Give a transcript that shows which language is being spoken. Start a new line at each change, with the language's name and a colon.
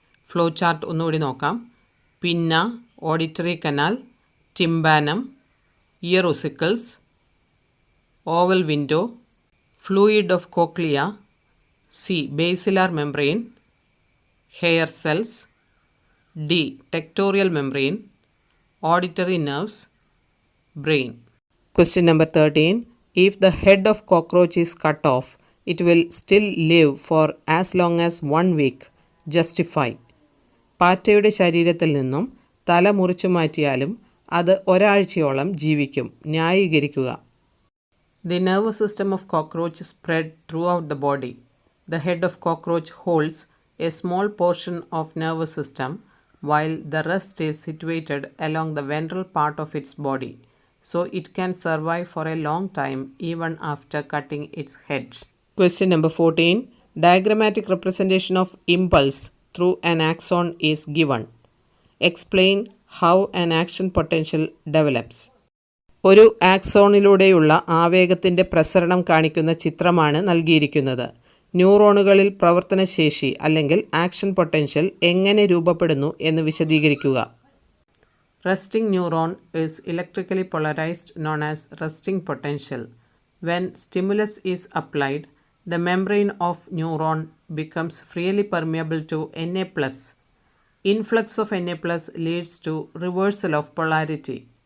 Malayalam: Flow chart ഒന്നുകൂടി നോക്കാം. പിന്ന, auditory canal, ടിംബാനം, year ossicles, oval window, fluid of cochlea, C basilar membrane, hair cells, D ടെക്ടോറിയൽ membrane, auditory nerves, brain.
English: Question number 13. If the head of cockroach is cut off, it will still live for as long as 1 week. Justify.
Malayalam: പാറ്റയുടെ ശരീരത്തിൽ നിന്നും തല മുറിച്ചു മാറ്റിയാലും അത് ഒരാഴ്ചയോളം ജീവിക്കും. ന്യായീകരിക്കുക.
English: The nervous system of cockroach spread throughout the body. The head of cockroach holds a small portion of nervous system while the rest is situated along the ventral part of its body. So it can survive for a long time even after cutting its head. Question number 14. Diagrammatic representation of impulse through an axon is given. Explain how an action potential develops.
Malayalam: ഒരു ആക്സോണിലൂടെയുള്ള ആവേഗത്തിൻ്റെ പ്രസരണം കാണിക്കുന്ന ചിത്രമാണ് നൽകിയിരിക്കുന്നത്. ന്യൂറോണുകളിൽ പ്രവർത്തനശേഷി അല്ലെങ്കിൽ action potential എങ്ങനെ രൂപപ്പെടുന്നു എന്ന് വിശദീകരിക്കുക.
English: Resting neuron is electrically polarized, known as resting potential. When stimulus is applied, the membrane of neuron becomes freely permeable to Na+. Influx of Na+ leads to reversal of polarity.